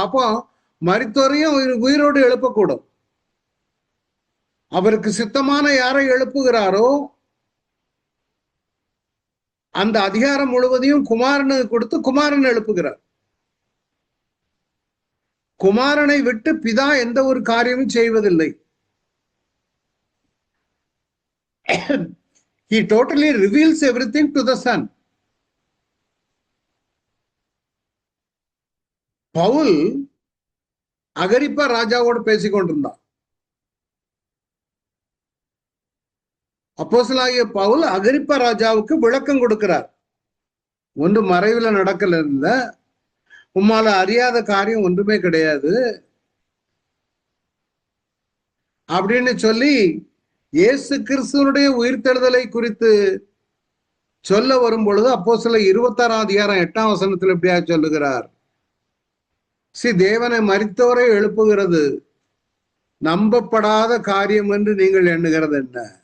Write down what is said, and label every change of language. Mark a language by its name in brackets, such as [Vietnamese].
[Tamil] அப்போ மரித்தோரையும் உயிரோடு எழுப்பக்கூடும். அவருக்கு சித்தமான யாரை எழுப்புகிறாரோ அந்த அதிகாரம் முழுவதையும் குமாரனுக்கு கொடுத்து குமாரன் எழுப்புகிறார். குமாரனை விட்டு பிதா எந்த ஒரு காரியமும் செய்வதில்லை. [English] He totally reveals everything to the son. [Tamil] Pavul Agrippa ராஜாவோடு பேசிக் கொண்டிருந்தான். அப்போஸ்தலனாகிய பவுல் அகிரிப்பா ராஜாவுக்கு விளக்கம் கொடுக்கிறார். ஒன்று மறைவுல நடக்கல, உம்மால அறியாத காரியம் ஒன்றுமே கிடையாது அப்படின்னு சொல்லி இயேசு கிறிஸ்துவனுடைய உயிர்த்தெழுதலை குறித்து சொல்ல வரும் பொழுது அப்போஸ்தலர் 26:8 எப்படியா சொல்லுகிறார், தேவனை மரித்தோரை எழுப்புகிறது நம்பப்படாத காரியம் என்று நீங்கள் எண்ணுகிறது என்ன?